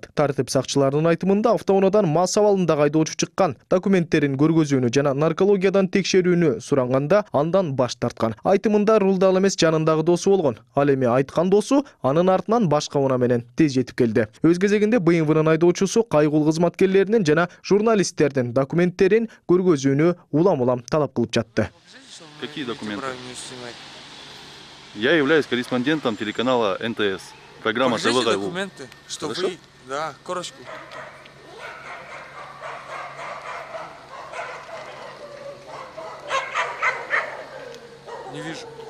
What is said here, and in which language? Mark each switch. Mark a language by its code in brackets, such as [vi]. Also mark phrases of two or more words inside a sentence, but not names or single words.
[ky] Тартип сакчыларынын айтымында автоунаадан мас абалында айдоочу чыккан, документтерин көргөзүүнү жана наркологиядан текшерүүнү суранганда андан баш тарткан. Айтымында рулда ал эмес, жанындагы досу болгон. Ал эми айткан досу анын артынан башка унаа менен тез жетип келди. Өз кезегинде БМВнын айдоочусу кайгыл кызматкерлеринин жана журналисттердин документтерин көргөзүүнү улам талап кылып жатты. [ru] Какие документы? Я являюсь корреспондентом телеканала НТС. Программа ТВ Кайгыл. Документы, что Хорошо? вы... Да, корочку. Не вижу.